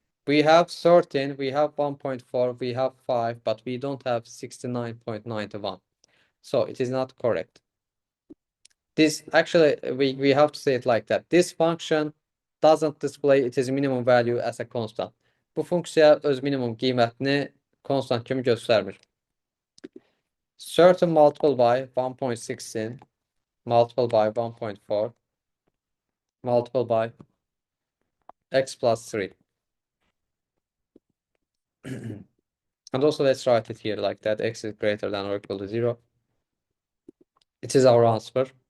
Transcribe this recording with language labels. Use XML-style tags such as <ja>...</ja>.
<en>We have 13, we have 1.4, we have 5, but we don't have 69.91. So it is not correct. This actually, we have to say it like that. This function doesn't display its minimum value as a constant.</en> <az>Bu funksiya öz minimum qiymətini constant kimi göstərmir.</az> <en>Certain multiple by 1.16 multiple by 1.4 multiple by x plus 3. And also let's write it here like that. X is greater than or equal to 0. It is our answer.</en>